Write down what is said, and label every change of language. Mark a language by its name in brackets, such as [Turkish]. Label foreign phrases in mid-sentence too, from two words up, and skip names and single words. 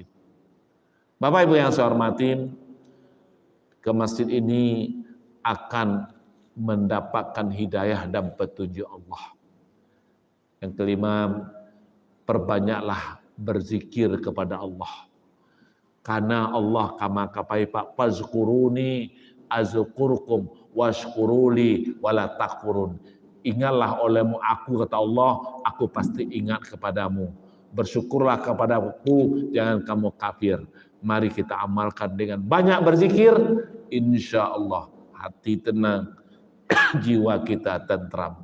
[Indonesian] Bapak Ibu yang saya hormati, ke masjid ini akan mendapatkan hidayah dan petunjuk Allah. Yang kelima, perbanyaklah berzikir kepada Allah. Karena Allah kama kapai Pak, [Arabic] فاذكروني أذكركم واشكروا لي ولا تكفرون. [Indonesian] Ingatlah olehmu aku, kata Allah, aku pasti ingat kepadamu. Bersyukurlah kepadaku, jangan kamu kafir. Mari kita amalkan dengan banyak berzikir, [Arabic] إن شاء الله [Indonesian] hati tenang, jiwa kita tentram.